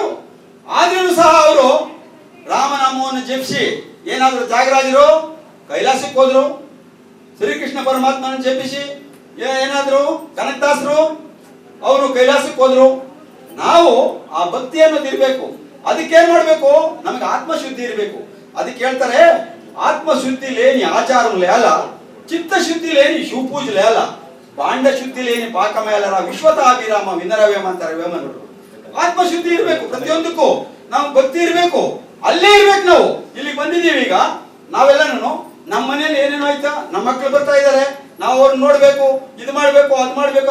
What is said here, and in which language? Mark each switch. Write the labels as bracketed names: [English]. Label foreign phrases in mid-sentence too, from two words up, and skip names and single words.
[Kannada] ಆದ್ರೂ ಸಹ ಅವರು ರಾಮನಾಮವನ್ನು ಜಪಿಸಿ ಏನಾದ್ರು ತ್ಯಾಗರಾಜರು ಕೈಲಾಸಕ್ಕೆ ಹೋದ್ರು, ಶ್ರೀಕೃಷ್ಣ ಪರಮಾತ್ಮನ ಜಪಿಸಿ ಏನಾದ್ರು ಕನಕದಾಸರು ಅವರು ಕೈಲಾಸಕ್ಕೆ ಹೋದ್ರು. ನಾವು ಆ ಭಕ್ತಿ ಅನ್ನೋದು ಇರ್ಬೇಕು. ಅದಕ್ಕೆ ಏನ್ ಮಾಡ್ಬೇಕು, ನಮಗೆ ಆತ್ಮಶುದ್ಧಿ ಇರಬೇಕು. ಅದಕ್ಕೆ ಹೇಳ್ತಾರೆ, [Telugu] ఆత్మశుద్ధి లేని ఆచారం లేల, చిత్తశుద్ధి లేని శివపూజ లేల, ಬಾಂಡಶುದ್ಧಿ లేని పాకమేలర విశ్వతాభిరామ ವಿನರವೇಮಂತಾರೆ ವೇಮನರು. [Kannada] ಆತ್ಮಶುದ್ಧಿ ಇರಬೇಕು. ಪ್ರತಿಯೊಂದಕ್ಕೂ ನಾವು ಭಕ್ತಿ ಇರಬೇಕು. ಅಲ್ಲೇ ಇರ್ಬೇಕು. ನಾವು ಇಲ್ಲಿಗೆ ಬಂದಿದ್ದೀವಿ. ಈಗ ನಾವೆಲ್ಲನೂ ನಮ್ಮ ಮನೇಲಿ ಏನೇನೋ ಆಯ್ತಾ, ನಮ್ಮ ಮಕ್ಕಳು ಬರ್ತಾ ಇದ್ದಾರೆ, ನಾವು ಅವ್ರನ್ನ ನೋಡ್ಬೇಕು, ಇದು ಮಾಡ್ಬೇಕು, ಅದು ಮಾಡ್ಬೇಕು.